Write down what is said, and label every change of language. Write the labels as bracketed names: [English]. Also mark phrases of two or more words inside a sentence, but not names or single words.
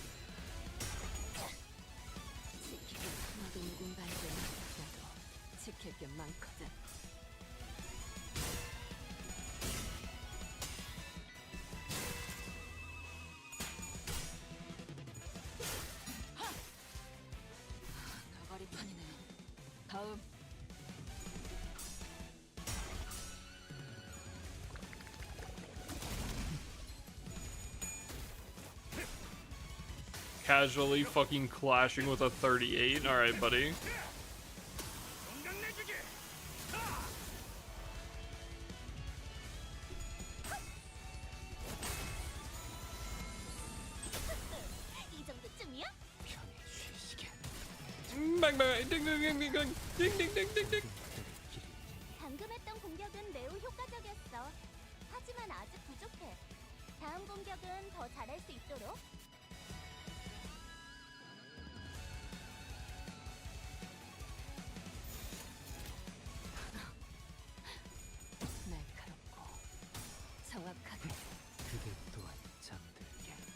[Korean] 지키기 너도 누군가에게 나도 지킬 게 많거든. 나가리판이네요. 다음. [English] Casually fucking clashing with a 38. Alright, buddy. [Korean] 이 정도쯤이야? Bang, bang, ding, ding, ding, ding, ding, ding, ding, ding, ding, ding. 방금 했던 공격은 매우 효과적이었어. 하지만 아직 부족해. 다음 공격은 더 잘할 수 있도록. 날카롭고 정확하게 그대 또한 잠들게.